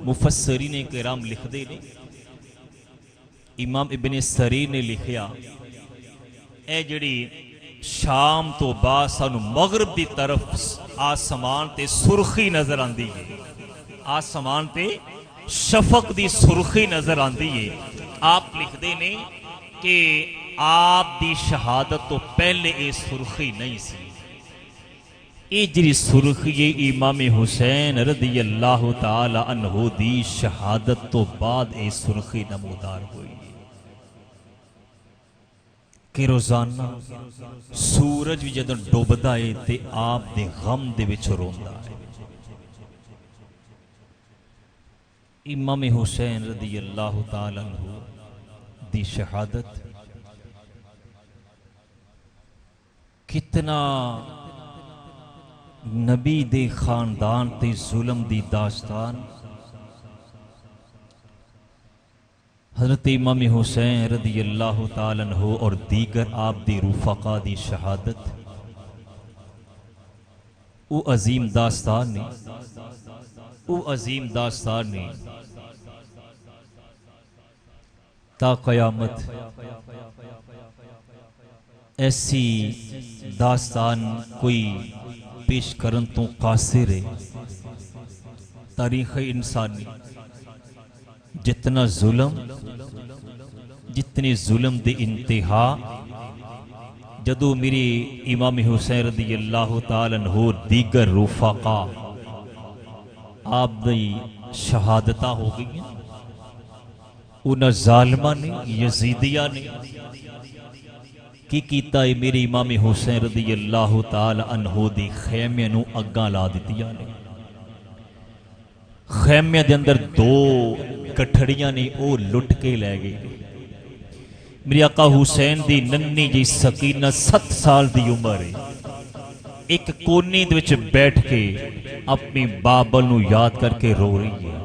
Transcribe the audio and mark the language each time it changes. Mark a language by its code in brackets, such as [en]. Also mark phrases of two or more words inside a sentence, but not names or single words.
[pa] مفسرین نے کرام لکھتے ہیں، امام ابن سریر نے لکھیا اے جیہڑی شام تو بعد سانوں مغرب کی طرف آسمان تے سرخی نظر آتی ہے، آسمان تے شفق کی سرخی نظر آتی ہے. آپ لکھتے نے کہ آپ دی شہادت تو پہلے یہ سرخی نہیں سی، یہ جی سرخی امام حسین [ar] رضي الله تعالى عنه [pa] دی شہادت تو بعد یہ سرخی نمودار ہوئی کہ روزانہ سورج بھی جدوں ڈبدا ہے تے آپ دے غم دے وچ روندا ہے. इमाम हुसैन [ar] رضي الله تعالى عنه [pa] دی شہادت کتنا نبی دے خاندان تے ظلم دی داستان. हज़रत इमाम हुसैन [ar] رضي الله تعالى عنه [pa] اور دیگر آپ دی رفقا دی شہادت وہ عظیم داستان نے، وہ عظیم داستان نے تا قیامت ایسی داستان کوئی پیش کرن تو قاصر ہے. تاریخ انسانی جتنا ظلم، جتنے ظلم دے انتہا جدوں میرے امام حسین [ar] رضي الله تعالى عنه [pa] دیگر رفقا آپ دی شہادتا ہو گئی. انہیں ظالما نے، یزیدیا نے کی کیتا ہے، میرے امام حسین [ar] رضي الله تعالى عنه [pa] دی خیمے نوں اگاں لا دتیاں نے. خیمے دے اندر دو کٹھڑیاں نے وہ لٹ کے لے گئے. میرے آقا حسین دی ننی جی سکینہ 7 سال دی عمر ہے، ایک کونے دے وچ بیٹھ کے اپنی بابل نوں یاد کرکے رو رہی ہے.